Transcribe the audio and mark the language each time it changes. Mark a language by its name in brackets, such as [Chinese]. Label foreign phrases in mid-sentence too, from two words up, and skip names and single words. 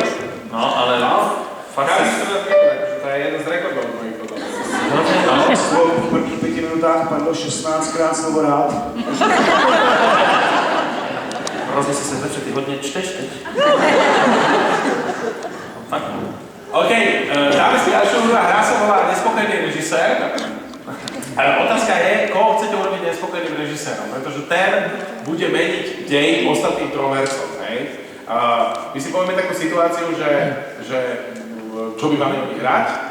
[Czech] No, ale fakt Chápí se... 14 minut, takže to je jeden z rekordů mojich potom. Slovo v prvních 5 minutách padlo 16krát slovo rád. Hrozně si se zlepšil, ty hodně čteš teď. Tak. [Slovak] OK, dáme si ďalšiu hru a hra sa volá Nespokojný režisér. Ale otázka je, koho chcete urobiť nespokojným režisérom, pretože ten bude meniť dej ostatným trom hercom, hej? My si povieme takú situáciu, že čo by mali oni hrať,